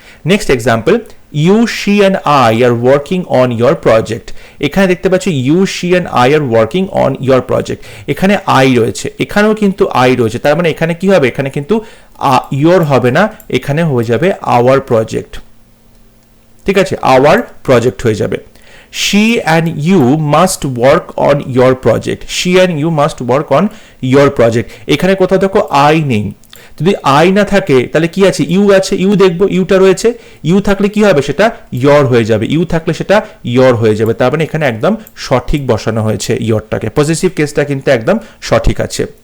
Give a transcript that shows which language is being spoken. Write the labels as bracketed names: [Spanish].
[English] Next example, you, she and I are working on your project. [Bangla] এখানে দেখতে পাচ্ছি [English] you, she and I are working on your project, [Bangla] এখানে I রয়েছে, এখানেও কিন্তু আই রয়েছে, তার মানে এখানে কি হবে, এখানে কিন্তু ইয়োর হবে না, এখানে হয়ে যাবে আওয়ার প্রজেক্ট। ঠিক আছে, [English] our project [Bangla] হয়ে যাবে। [English] she and you must work on your project. she and you must work on your project. [Bangla] এখানে কোথাও দেখো আই নেই, যদি আই না থাকে তাহলে কি আছে, ইউ আছে, ইউ দেখবো, ইউটা রয়েছে, ইউ থাকলে কি হবে, সেটা ইয়োর হয়ে যাবে, ইউ থাকলে সেটা ইয়োর হয়ে যাবে। তার মানে এখানে একদম সঠিক বসানো হয়েছে ইয়োরটাকে, পজিটিভ কেসটা কিন্তু একদম সঠিক আছে।